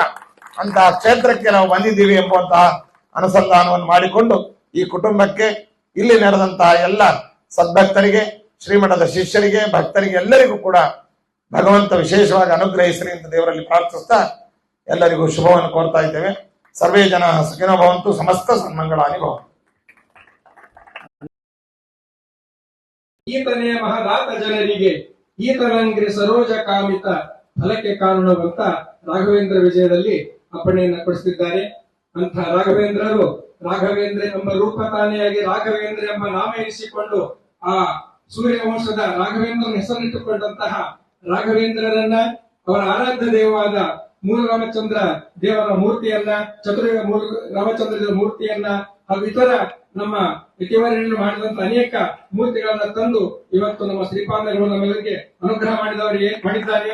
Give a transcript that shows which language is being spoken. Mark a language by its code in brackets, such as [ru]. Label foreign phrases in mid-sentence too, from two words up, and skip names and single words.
[kn] ಅಂತಹ ಕ್ಷೇತ್ರಕ್ಕೆ ನಾವು ಬಂದಿದ್ದೀವಿ ಎಂಬುವಂತಹ ಅನುಸಂಧಾನವನ್ನು ಮಾಡಿಕೊಂಡು ಈ ಕುಟುಂಬಕ್ಕೆ ಇಲ್ಲಿ ನೆರೆದಂತಹ ಎಲ್ಲ ಸದ್ಭಕ್ತರಿಗೆ, ಶ್ರೀಮಠದ ಶಿಷ್ಯರಿಗೆ, ಭಕ್ತರಿಗೆ ಎಲ್ಲರಿಗೂ ಕೂಡ ಭಗವಂತ ವಿಶೇಷವಾಗಿ ಅನುಗ್ರಹಿಸಲಿ ಅಂತ ದೇವರಲ್ಲಿ ಪ್ರಾರ್ಥಿಸ್ತಾ ಎಲ್ಲರಿಗೂ ಶುಭವನ್ನು ಕೋರ್ತಾ ಇದ್ದೇವೆ. [sa] ಸರ್ವೇ ಜನ ಸುಖಿನೋ ಭವಂತು, ಸಮಸ್ತ ಸನ್ಮಂಗಳಾನಿ ಭವಂತು. [kn] ಈತನೇ ಮಹದಾತ ಜನರಿಗೆ ಈತನಂಗ್ರಿ ಸರೋಜ ಕಾಮಿತ ಫಲಕ್ಕೆ ಕಾರಣವಂತ ರಾಘವೇಂದ್ರ ವಿಜಯದಲ್ಲಿ ಅಪ್ಪಣೆಯನ್ನ ಕೊಡಿಸುತ್ತಿದ್ದಾರೆ. ಅಂತ ರಾಘವೇಂದ್ರರು ರಾಘವೇಂದ್ರ ಎಂಬ ರೂಪ ತಾನೆಯಾಗಿ ರಾಘವೇಂದ್ರ ಎಂಬ ನಾಮ ಇರಿಸಿಕೊಂಡು ಆ ಸೂರ್ಯವಂಶದ ರಾಘವೇಂದ್ರನ ಹೆಸರಿಟ್ಟುಕೊಂಡಂತಹ ರಾಘವೇಂದ್ರರನ್ನ ಅವರ ಆರಾಧ್ಯ ದೇವವಾದ ಮೂಲ ರಾಮಚಂದ್ರ ದೇವರ ಮೂರ್ತಿಯನ್ನ, ಚತುರ್ಯುಗ ಮೂಲ ರಾಮಚಂದ್ರ ದೇವರ ಮೂರ್ತಿಯನ್ನ ಹಾಗೂ ಇತರ ನಮ್ಮ ಯತಿವರ್ಯರು ಮಾಡಿದಂತ ಅನೇಕ ಮೂರ್ತಿಗಳನ್ನ ತಂದು ಇವತ್ತು ನಮ್ಮ ಶ್ರೀಪಾದಗಳು ನಮ್ಮೆಲ್ಲರಿಗೆ ಅನುಗ್ರಹ ಮಾಡಿದ್ದಾರೆ.